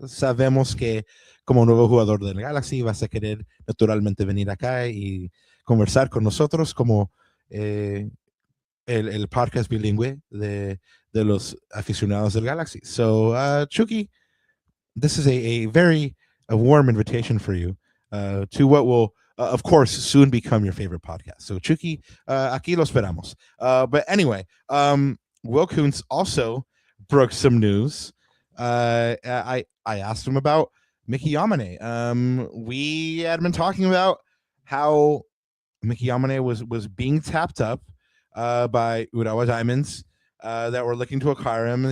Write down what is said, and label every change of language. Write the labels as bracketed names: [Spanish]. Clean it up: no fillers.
[Spanish] Sabemos que como nuevo jugador del Galaxy vas a querer naturalmente venir acá y conversar con nosotros como el podcast bilingüe de los aficionados del Galaxy. [English] So Chucky, this is a very warm invitation for you to what will, of course, soon become your favorite podcast. [Spanish] So, Chucky, aquí lo esperamos. [English] But anyway, Will Kuntz also broke some news. I asked him about Miki Yamane. We had been talking about how Miki Yamane was being tapped up by Urawa Diamonds, that were looking to acquire him.